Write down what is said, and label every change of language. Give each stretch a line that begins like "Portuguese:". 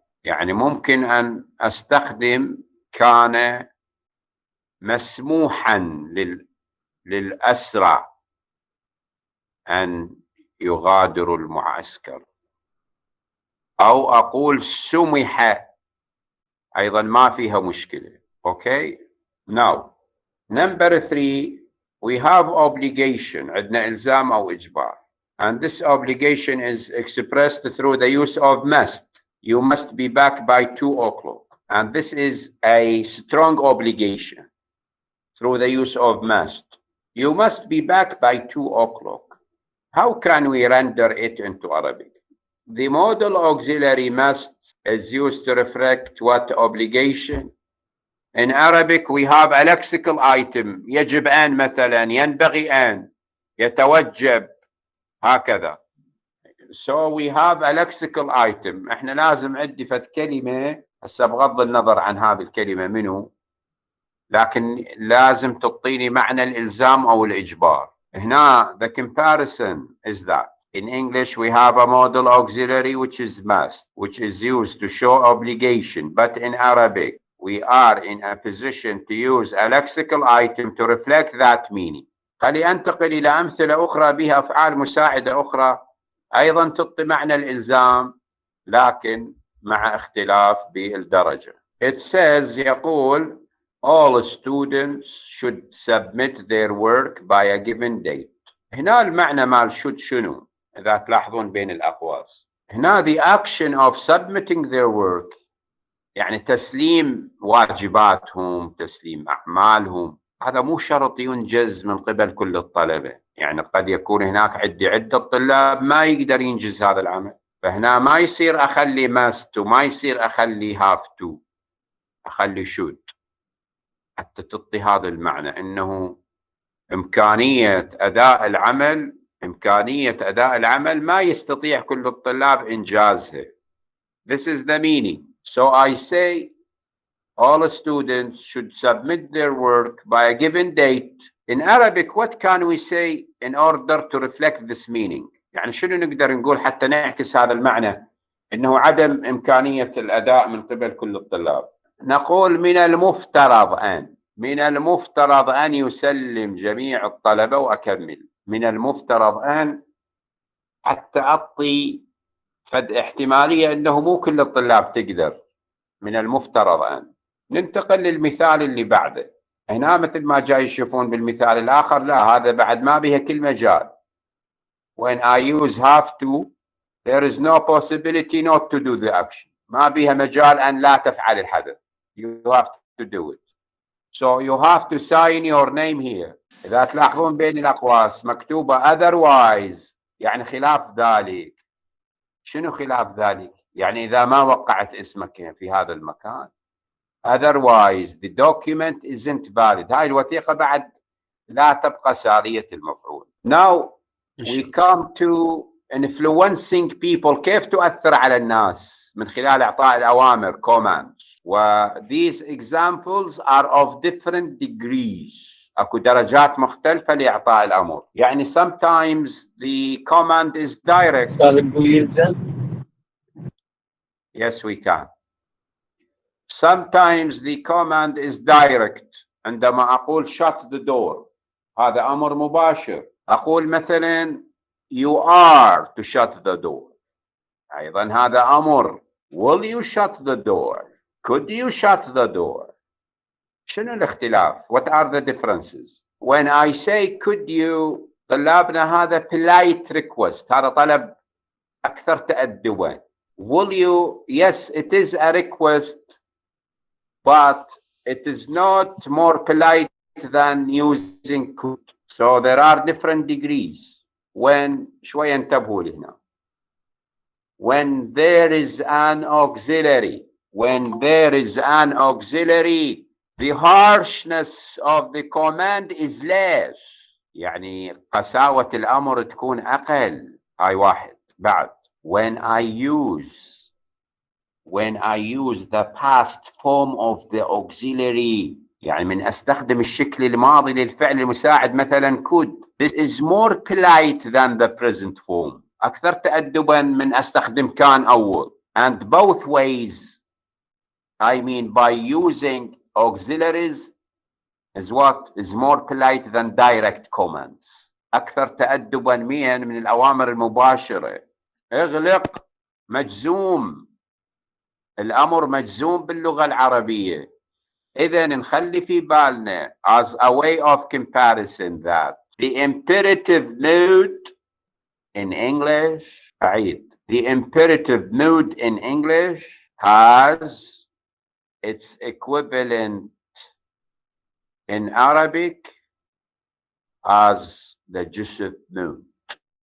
Arabic: يعني ممكن أن أستخدم كان مسموحا للأسرى أن يغادروا المعسكر، أو أقول سمح، أيضا ما فيها مشكلة.
English: Okay. Now, number 3, we have obligation.
Arabic: عندنا إلزام أو إجبار.
English: And this obligation is expressed through the use of must. you must be back by 2 o'clock. And this is a strong obligation through the use of must. You must be back by 2 o'clock. How can we render it into Arabic? The modal auxiliary must is used to reflect what obligation. In Arabic, we have a lexical item.
Arabic: يجب أن مثلا، ينبغي أن، يتوجب، هكذا.
English: So we have a lexical item.
Arabic: احنا لازم عندي فد كلمة، هسه بغض النظر عن هذه الكلمة منو، لكن لازم تعطيني معنى الإلزام أو الإجبار. هنا
English: the comparison is that in English we have a modal auxiliary which is must, which is used to show obligation, but in Arabic we are in a position to use a lexical item to reflect that meaning.
Arabic: خلي أنتقل إلى أمثلة أخرى بها أفعال مساعدة أخرى أيضا تعطي معنى الإلزام لكن مع اختلاف بالدرجة.
English: It says
Arabic: يقول
English: all students should submit their work by a given date.
Arabic: هنا المعنى مال should شنو؟ إذا تلاحظون بين الأقواس. هنا
English: the action of submitting their work
Arabic: يعني تسليم واجباتهم، تسليم أعمالهم، هذا مو شرط ينجز من قبل كل الطلبة. يعني قد يكون هناك عدة طلاب ما يقدر ينجز هذا العمل، فهنا ما يصير أخلي must وما يصير أخلي have to، أخلي should حتى تعطي هذا المعنى أنه إمكانية أداء العمل ما يستطيع كل الطلاب إنجازها.
English: This is the meaning. So I say all students should submit their work by a given date. In Arabic, what can we say in order to reflect this meaning?
Arabic: يعني شنو نقدر نقول حتى نعكس هذا المعنى إنه عدم إمكانية الأداء من قبل كل الطلاب؟ نقول من المفترض أن يسلم جميع الطلبة، وأكمل من المفترض أن حتى أعطي فد احتمالية أنه مو كل الطلاب تقدر. من المفترض أن ننتقل للمثال اللي بعده. هنا مثل ما جاي يشوفون بالمثال الآخر، لا هذا بعد ما بها كل مجال.
English: When I use have to, there is no possibility not to do the action.
Arabic: ما بها مجال أن لا تفعل الحدث.
English: You have to do it. So you have to sign your name here.
Arabic: إذا تلاحظون بين الأقواس مكتوبة otherwise، يعني خلاف ذلك. شنو خلاف ذلك؟ يعني إذا ما وقعت اسمك في هذا المكان.
English: Otherwise the document isn't valid.
Arabic: هاي الوثيقة بعد لا تبقى سارية المفعول.
English: Now we come to influencing people.
Arabic: كيف تؤثر على الناس؟ من خلال إعطاء الأوامر commands.
English: these examples are of different degrees.
Arabic: أكو درجات مختلفة لإعطاء الأمر. يعني
English: sometimes the command is direct. Yes, we can. Sometimes the command is direct.
Arabic: عندما أقول
English: shut the door،
Arabic: هذا أمر مباشر. أقول مثلا
English: you are to shut the door،
Arabic: أيضا هذا أمر.
English: will you shut the door؟ could you shut the door؟
Arabic: شنو الاختلاف؟
English: what are the differences؟ when I say could you،
Arabic: طلابنا
English: هذا polite request،
Arabic: هذا طلب أكثر تأدبا.
English: will you، yes it is a request but it is not more polite than using could. So there are different degrees. when
Arabic: شوية انتبهوا لهنا.
English: when there is an auxiliary the harshness of the command is less.
Arabic: يعني قساوة الأمر تكون أقل. هاي واحد. بعد
English: when I use the past form of the auxiliary،
Arabic: يعني من أستخدم الشكل الماضي للفعل المساعد مثلا
English: could، this is more polite than the present form،
Arabic: أكثر تأدبا من أستخدم كان أول.
English: and both ways I mean by using auxiliaries is what is more polite than direct commands،
Arabic: أكثر تأدبا من الأوامر المباشرة. اغلق مجزوم، الأمر مجزوم باللغة العربية. إذا نخلي في بالنا
English: as a way of comparison that the imperative mood in English،
Arabic: أعيد
English: The imperative mood in English has its equivalent in Arabic as the جسد mood.